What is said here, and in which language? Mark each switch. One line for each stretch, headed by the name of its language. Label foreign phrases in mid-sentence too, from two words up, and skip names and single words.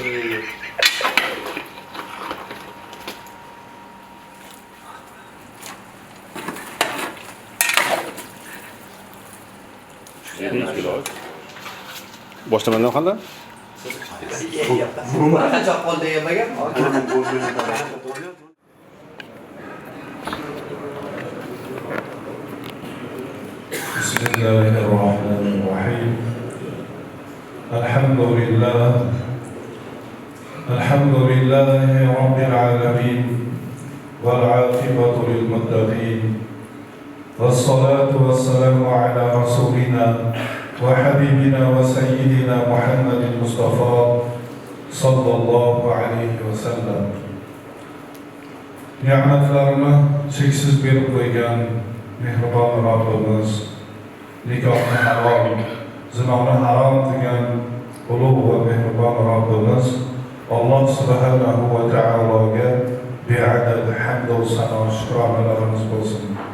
Uzbek: Boshlamandan qanday? Qancha qoldi yemagan?
Arabic: بسم الله الرحمن الرحيم الحمد لله رب العالمين والعاقبة للمتقين والصلاة والسلام على رسولنا وحبيبنا وسيدنا محمد المصطفى صلى الله عليه وسلم
Uzbek: ni'matlarini cheksiz berib qo'ygan mehribon Robbimiz nikohni halol, zinoni harom degan ulug' va mehribon Robbimiz
Arabic: الله سبحانه وتعالى
Uzbek: beadad hamd va sano shukronalarimiz bo'lsin.